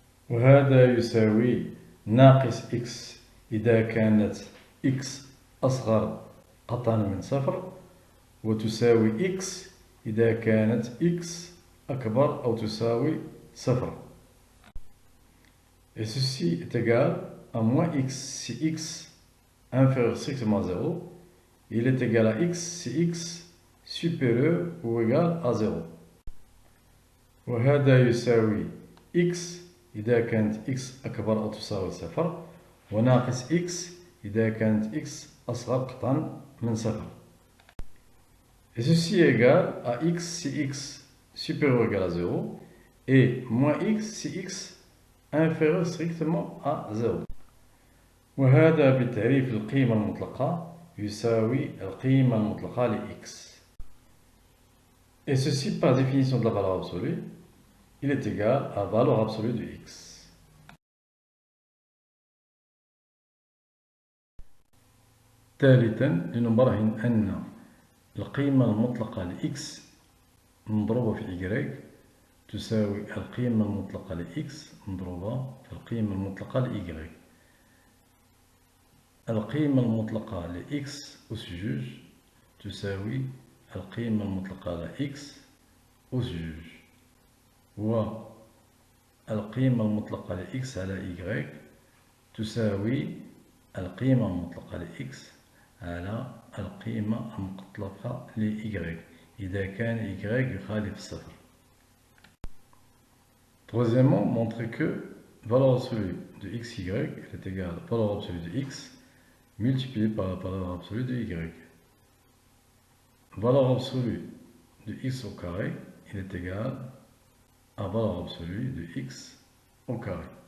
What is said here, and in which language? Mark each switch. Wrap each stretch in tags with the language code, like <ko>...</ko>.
<ar>وهذا يساوي ناقص x إذا كانت x أصغر قطعا من صفر، وتساوي x إذا كانت x أكبر أو تساوي صفر.</ar> <fr>Et ceci est égal à moins x si x inférieur strictement à 0. Il est égal à x si x supérieur ou égal à 0.</fr> <ar>وهذا يساوي x إذا كانت x أكبر أو تساوي صفر، وناقص x إذا كانت x أصغر قطعا من صفر.</ar> <fr>Et ceci est égal à x si x supérieur ou égal à 0 et moins x si x inférieur strictement à 0.</fr> <ar>وهذا بتعريف القيمة المطلقة يساوي القيمة المطلقة ل x.</ar> <fr>Et ceci par définition de la valeur absolue, il est égal à valeur absolue de x.</fr> <ar>ثالثا لنبرهن أن القيمة المطلقة ل x مضروبة في y تساوي القيمة المطلقة ل x مضروبة في القيمة المطلقة ل y. القيمة المطلقة ل x أس جوج تساوي القيمة المطلقة ل x أس جوج، والقيمة المطلقة ل x على y تساوي القيمة المطلقة ل x على القيمة المطلقة ل y إذا كان y يخالف الصفر.</ar> <fr>Troisièmement, montrer que valeur absolue de xy est égale à valeur absolue de x multipliée par la valeur absolue de y. Valeur absolue de x au carré, il est égal à valeur absolue de x au carré.</fr>